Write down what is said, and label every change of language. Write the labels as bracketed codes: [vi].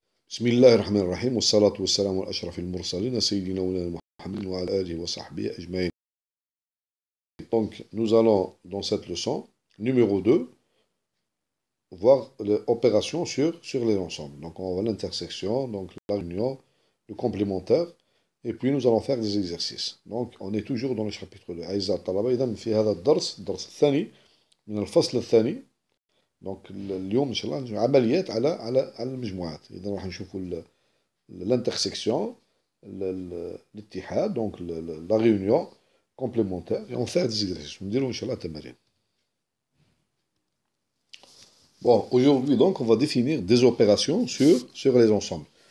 [ar] بسم الله الرحمن الرحيم والصلاة والسلام على أشرف المرسلين سيدنا ونبينا محمد وعلى آله وصحبه أجمعين. [fr] Donc, nous allons, dans cette leçon, numéro 2, voir l'opération sur les ensembles. Donc, on va l'intersection, donc la réunion, le complémentaire, et puis nous allons faire des exercices. Donc, on est toujours dans le chapitre 2. [ar] أعزائي الطلبة، إذا في هذا الدرس الثاني من الفصل الثاني. Donc, اليوم إن شاء الله عمليات على المجموعات. إذا راح نشوفوا [fr] l'intersection, [ar] l'Ittihad, [fr] donc la réunion complémentaire, et on fait des exercices. Nous dirons, Inch'Allah, tamarin. Bon, aujourd'hui, donc, on va définir des opérations sur les ensembles.